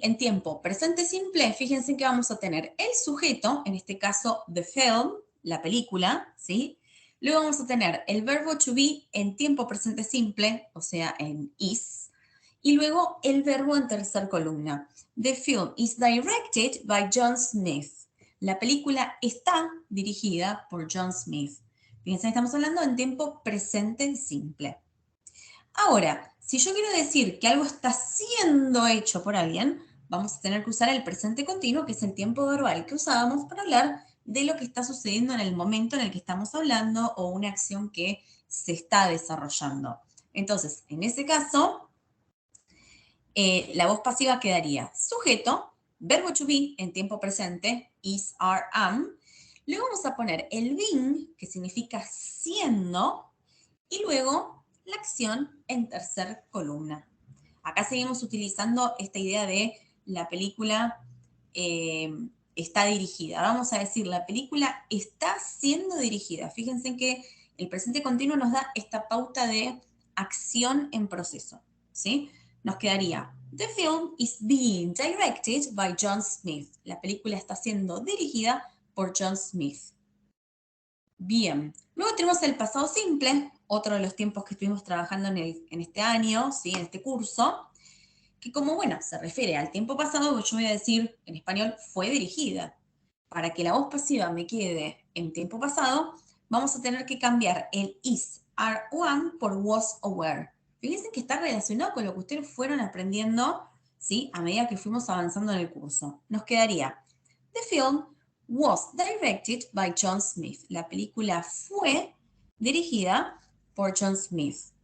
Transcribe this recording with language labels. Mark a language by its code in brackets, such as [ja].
[es] En tiempo presente simple, fíjense que vamos a tener el sujeto, en este caso, [en] the film, [es] la película, ¿sí? Luego vamos a tener el verbo to be en tiempo presente simple, o sea, en is, y luego el verbo en tercer columna. [en] The film is directed by John Smith. [es] La película está dirigida por John Smith. Fíjense, estamos hablando en tiempo presente simple. Ahora, si yo quiero decir que algo está siendo hecho por alguien, vamos a tener que usar el presente continuo, que es el tiempo verbal que usábamos para hablar de lo que está sucediendo en el momento en el que estamos hablando o una acción que se está desarrollando. Entonces, en ese caso, la voz pasiva quedaría sujeto, verbo to be en tiempo presente, is, are, am. Luego vamos a poner el being, que significa siendo, y luego la acción en tercer columna. Acá seguimos utilizando esta idea de la película está dirigida. Vamos a decir, la película está siendo dirigida. Fíjense que el presente continuo nos da esta pauta de acción en proceso, ¿sí? Nos quedaría, [en] the film is being directed by John Smith. [es] La película está siendo dirigida por John Smith. Bien, luego tenemos el pasado simple, otro de los tiempos que estuvimos trabajando en este año, ¿sí? En este curso, que como, bueno, se refiere al tiempo pasado, yo voy a decir en español fue dirigida. Para que la voz pasiva me quede en tiempo pasado, vamos a tener que cambiar el is, are, one por was o were. Fíjense que está relacionado con lo que ustedes fueron aprendiendo, ¿sí? A medida que fuimos avanzando en el curso. Nos quedaría, [en] the film was directed by John Smith. [es] La película fue dirigida por John Smith.